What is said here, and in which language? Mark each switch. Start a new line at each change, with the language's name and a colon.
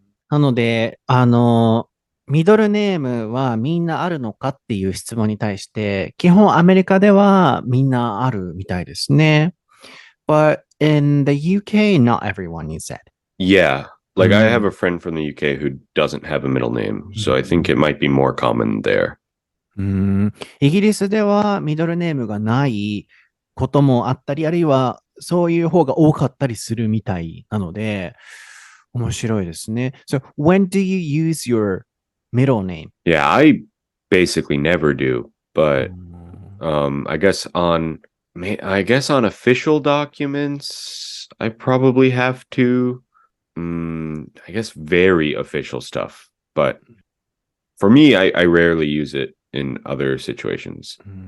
Japanese: なので、ミドルネームはみんなあるのかっていう質問に対して、基本アメリカではみんなあるみたいですね。
English: But in the UK, not everyone, you said. Yeah. Like I have a friend from the UK who doesn't have a middle name, so I think it might be more common there.
Japanese: イギリスではミドルネームがないこともあったり、あるいはそういう方が多かったりするみたいなので、面白いですね。
English: So, when do you use your middle name? Yeah, I basically never do, but I guess on official documents, I probably have to. I guess very official stuff, but for me, I rarely use it in other situations.